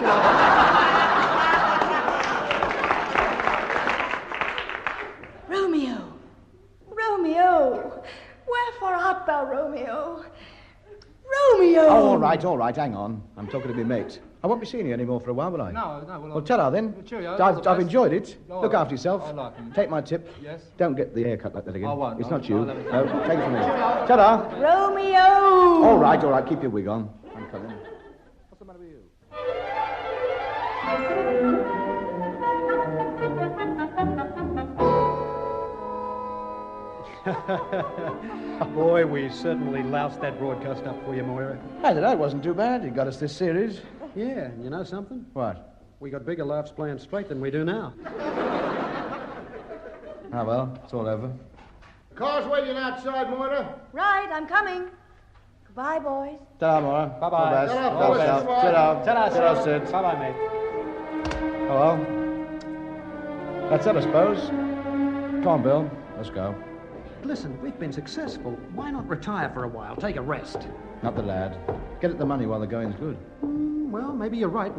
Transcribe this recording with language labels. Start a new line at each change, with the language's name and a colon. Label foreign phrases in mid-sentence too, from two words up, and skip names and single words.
English: Romeo, wherefore art thou, Romeo? Romeo! Oh, all right, hang on. I'm talking to my mate. I won't be seeing you anymore for a while, will I? No. Well, ta-ra then. Cheerio, all the I've best. enjoyed it. Oh, Look all after yourself. I like 'em. Take my tip. Yes. Don't get the haircut like that again. I won't. It's I'll- not you. I'll have it. No, take it from me. Ta-ra. Romeo! All right. Keep your wig on. I'm coming. What's the matter with you? Boy, we certainly loused that broadcast up for you, Moira. I don't know. It wasn't too bad. It got us this series. Yeah, you know something? What? We got bigger laughs playing straight than we do now. Ah, well, it's all over. Car's waiting outside, Moira. Right, I'm coming. Goodbye, boys. Ta-ra, Maura. Bye-bye. All the best. Ta-ra, All the boys. best. Ta-ra. Ta-ra. Ta-ra, Sid. Bye-bye, mate. Oh, well. That's it, I suppose. Come on, Bill. Let's go. Listen, we've been successful. Why not retire for a while? Take a rest. Not the lad. Get at the money while the going's good. Well, maybe you're right.